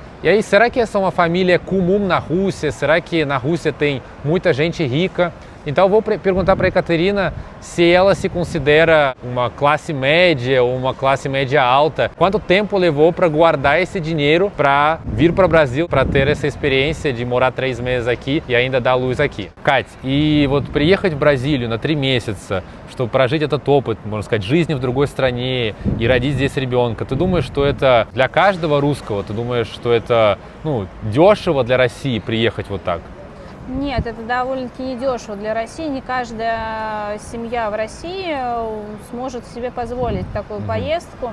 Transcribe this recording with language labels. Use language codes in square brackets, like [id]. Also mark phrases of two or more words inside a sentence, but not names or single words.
[pt] E aí, será que essa é uma família comum na Rússia? Será que na Rússia tem muita gente rica? Então eu vou perguntar para a Ekaterina se ela se considera uma classe média ou uma classe média alta. Quanto tempo levou para guardar esse dinheiro para vir para o Brasil, para ter essa experiência de morar 3 meses aqui и ainda dar luz aqui. [ru] Кать, и вот приехать в Бразилию на 3 месяца, чтобы прожить этот опыт, можно сказать, жизни в другой стране и родить здесь ребенка, ты думаешь, что это для каждого русского? Ты думаешь, что это дешево для России приехать вот так? Нет, это довольно-таки недешево для России. Не каждая семья в России сможет себе позволить такую поездку.